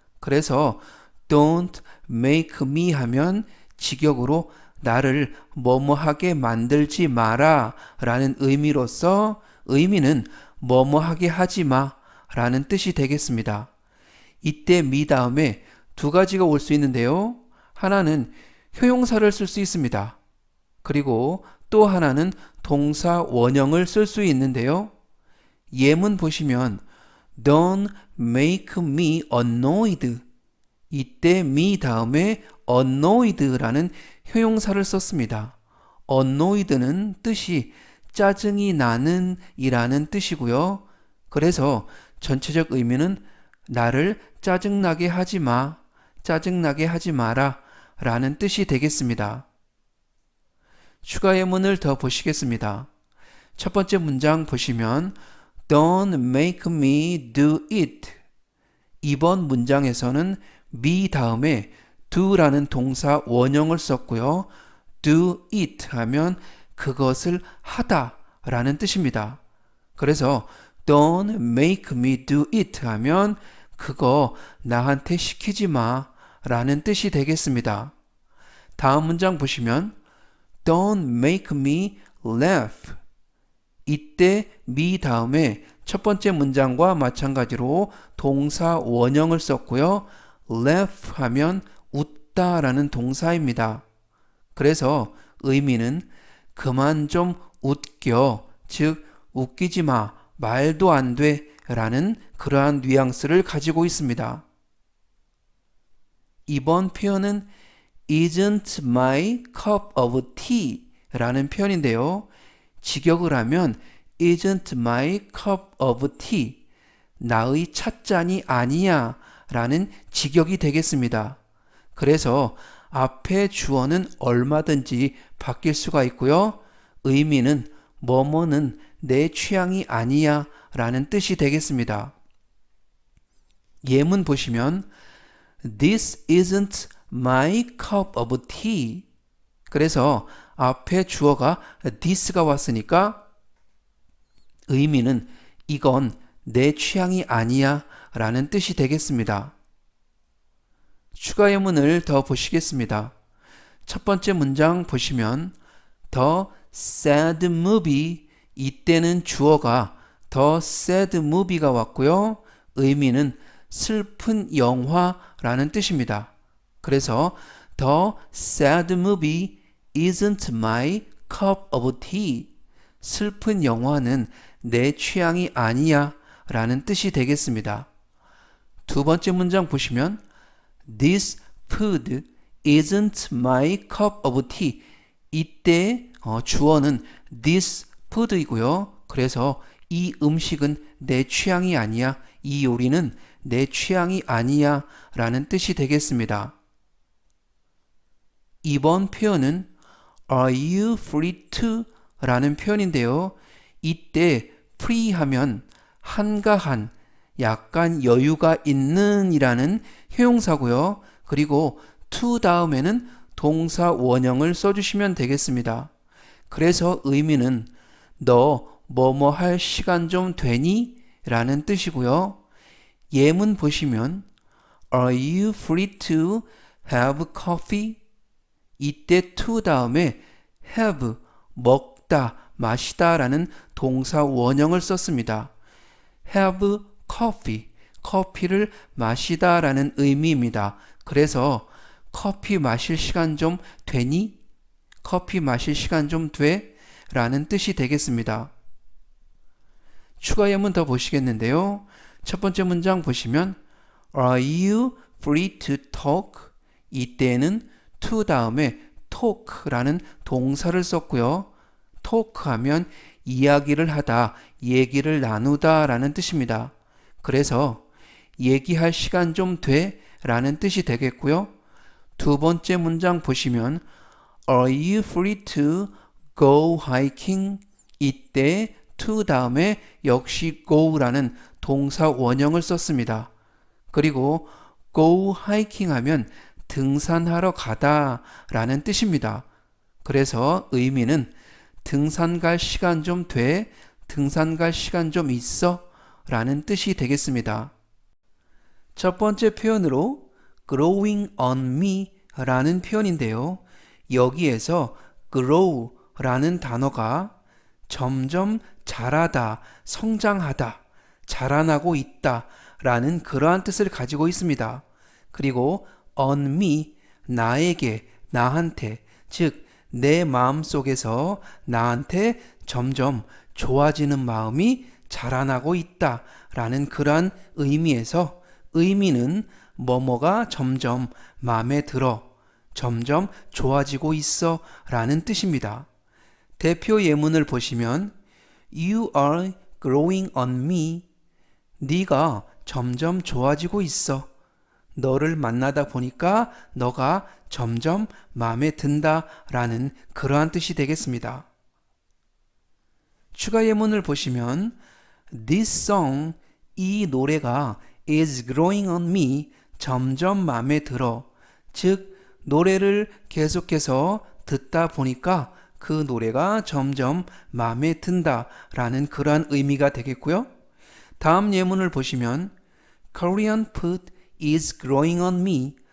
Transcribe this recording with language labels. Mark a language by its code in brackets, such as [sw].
[ko] 그래서 [en] don't make me [ko] 하면 직역으로 나를 뭐뭐 하게 만들지 마라 라는 의미로서 의미는 뭐뭐 하게 하지 마 라는 뜻이 되겠습니다. 이때 me 다음에 두 가지가 올 수 있는데요. 하나는 효용사를 쓸 수 있습니다. 그리고 또 하나는 동사 원형을 쓸 수 있는데요. 예문 보시면 [en] Don't make me annoyed. [ko] 이때 me 다음에 annoyed라는 효용사를 썼습니다. annoyed는 뜻이 짜증이 나는 이라는 뜻이고요. 그래서 전체적 의미는 나를 짜증나게 하지 마, 짜증나게 하지 마라 라는 뜻이 되겠습니다. 추가 예문을 더 보시겠습니다. 첫 번째 문장 보시면 [en] Don't make me do it. [ko] 이번 문장에서는 me 다음에 do라는 동사 원형을 썼고요. [en] do it [ko] 하면 그것을 하다 라는 뜻입니다. 그래서 [en] Don't make me do it [ko] 하면 그거 나한테 시키지 마 라는 뜻이 되겠습니다. 다음 문장 보시면 [en] Don't make me laugh. [ko] 이때 me 다음에 첫 번째 문장과 마찬가지로 동사 원형을 썼고요. laugh 하면 웃다 라는 동사입니다. 그래서 의미는 그만 좀 웃겨, 즉 웃기지 마, 말도 안 돼 라는 그러한 뉘앙스를 가지고 있습니다. 이번 표현은 [en] isn't my cup of tea [ko] 라는 표현인데요. 직역을 하면 [en] isn't my cup of tea, [ko] 나의 찻잔이 아니야 라는 직역이 되겠습니다. 그래서 앞에 주어는 얼마든지 바뀔 수가 있고요. 의미는 뭐뭐는 내 취향이 아니야 라는 뜻이 되겠습니다. 예문 보시면 [en] This isn't my cup of tea. [ko] 그래서 앞에 주어가 this가 왔으니까 의미는 이건 내 취향이 아니야 라는 뜻이 되겠습니다. 추가 예문을 더 보시겠습니다. 첫 번째 문장 보시면 [en] The sad movie, [ko] 이때는 주어가 The sad movie가 왔고요. 의미는 슬픈 영화라는 뜻입니다. 그래서 [en] The sad movie isn't my cup of tea. [ko] 슬픈 영화는 내 취향이 아니야 라는 뜻이 되겠습니다. 두 번째 문장 보시면 [en] This food isn't my cup of tea. [ko] 이때 주어는 [en] this food [ko] 이고요. 그래서 이 음식은 내 취향이 아니야. 이 요리는 내 취향이 아니야 라는 뜻이 되겠습니다. 이번 표현은 [en] Are you free to? [ko] 라는 표현인데요. 이때 free 하면 한가한, 약간 여유가 있는 이라는 효용사고요. 그리고 to 다음에는 동사 원형을 써주시면 되겠습니다. 그래서 의미는 너 뭐뭐 할 시간 좀 되니? 라는 뜻이고요. 예문 보시면 [en] Are you free to have coffee? [ko] 이때 to 다음에 have, 먹다, 마시다 라는 동사 원형을 썼습니다. [en] have coffee, [ko] 커피를 마시다 라는 의미입니다. 그래서 커피 마실 시간 좀 되니? 커피 마실 시간 좀 돼? 라는 뜻이 되겠습니다. 추가 예문 더 보시겠는데요. 첫 번째 문장 보시면 [en] Are you free to talk? [ko] 이때는 to 다음에 talk라는 동사를 썼고요. talk 하면 이야기를 하다, 얘기를 나누다 라는 뜻입니다. 그래서 얘기할 시간 좀 돼? 라는 뜻이 되겠고요. 두 번째 문장 보시면 [en] Are you free to go hiking? [ko] 이때 to 다음에 역시 go라는 동사 원형을 썼습니다. 그리고 [en] go hiking [ko] 하면 등산하러 가다 라는 뜻입니다. 그래서 의미는 등산 갈 시간 좀 돼? 등산 갈 시간 좀 있어? 라는 뜻이 되겠습니다. 첫 번째 표현으로 [en] growing on me [ko] 라는 표현인데요. 여기에서 grow 라는 단어가 점점 자라다, 성장하다, 자라나고 있다 라는 그러한 뜻을 가지고 있습니다. 그리고 [en] on me, [ko] 나에게, 나한테, 즉 내 마음 속에서 나한테 점점 좋아지는 마음이 자라나고 있다 라는 그러한 의미에서 의미는 뭐뭐가 점점 마음에 들어, 점점 좋아지고 있어 라는 뜻입니다. 대표 예문을 보시면 [en] You are growing on me. [ko] 네가 점점 좋아지고 있어. 너를 만나다 보니까 너가 점점 마음에 든다 라는 그러한 뜻이 되겠습니다. 추가 예문을 보시면 [en] This song, [ko] 이 노래가 [en] is growing on me, [ko] 점점 마음에 들어. 즉 노래를 계속해서 듣다 보니까 그 노래가 점점 마음에 든다 라는 그러한 의미가 되겠고요. 다음 예문을 보시면 [en] Korean food is growing on me.